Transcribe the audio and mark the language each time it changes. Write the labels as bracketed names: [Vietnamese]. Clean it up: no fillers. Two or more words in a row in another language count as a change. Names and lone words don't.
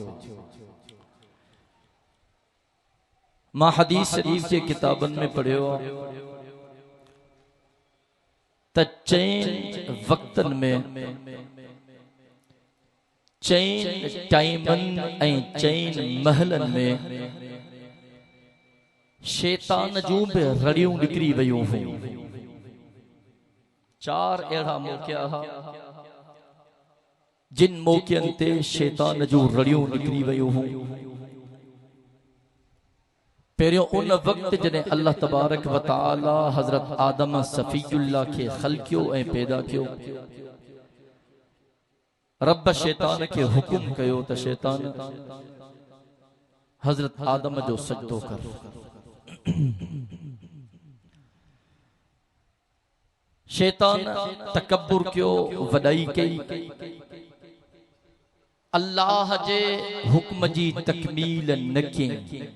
[Sindhi] मां हदीस शरीफ जे किताबन में पढ़ियो त चैन वक्तन में चैन टाइमन ऐं चैन महलन में शैतान जूं भी रड़ियूं निकरी वयूं हुयूं। चार अहिड़ा मौक़िया जिन मौक़ियनि ते शैतान जूं रड़ियूं निकरी वयूं हुयूं। पहिरियों उन वक़्त जॾहिं [Arabic] الله تبارك وتعالى [Sindhi] हज़रत आदम सफ़ीयुल्लाह खे ख़ल्क़ियो ऐं पैदा कियो। रब शैतान के हुक्म कयो त शैतान हज़रत आदम जो सजदो कर। शैतान तकब्बुर कियो, वॾाई कई, अल्लाह जे हुक्म जी तकमील न कई।